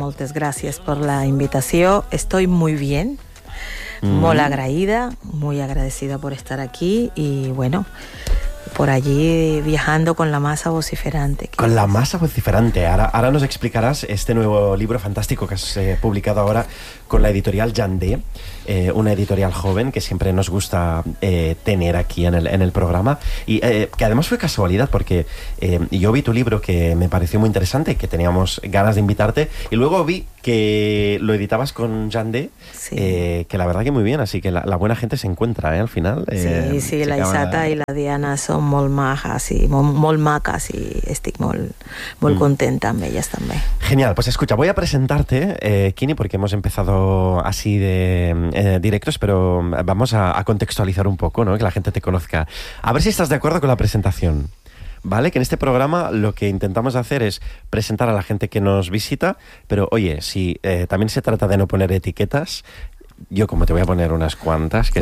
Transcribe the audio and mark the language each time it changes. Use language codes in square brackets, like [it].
[ca] Moltes gràcies per la invitació. [es] Estoy muy bien. [ca] Molt agraïda, [es] muy agradecida por estar aquí y bueno, por allí viajando con la masa vociferante. Con la masa vociferante. Ahora nos explicarás este nuevo libro fantástico que has publicado ahora con la editorial Jandé, una editorial joven que siempre nos gusta tener aquí en el programa. Y que además fue casualidad porque yo vi tu libro que me pareció muy interesante y que teníamos ganas de invitarte. Y luego vi que lo editabas con Jandé, sí. Que la verdad que muy bien. Así que la buena gente se encuentra al final. [ca] Sí, [es] la Isata y la Diana son [ca] molt majas y molt macas y estic molt contenta amb ellas también. [es] Genial, pues escucha, voy a presentarte, Quini, porque hemos empezado así de directos, pero vamos a contextualizar un poco, ¿no? Que la gente te conozca. A ver si estás de acuerdo con la presentación. ¿Vale? Que en este programa lo que intentamos hacer es presentar a la gente que nos visita, pero oye, si también se trata de no poner etiquetas, yo como te voy a poner unas cuantas, que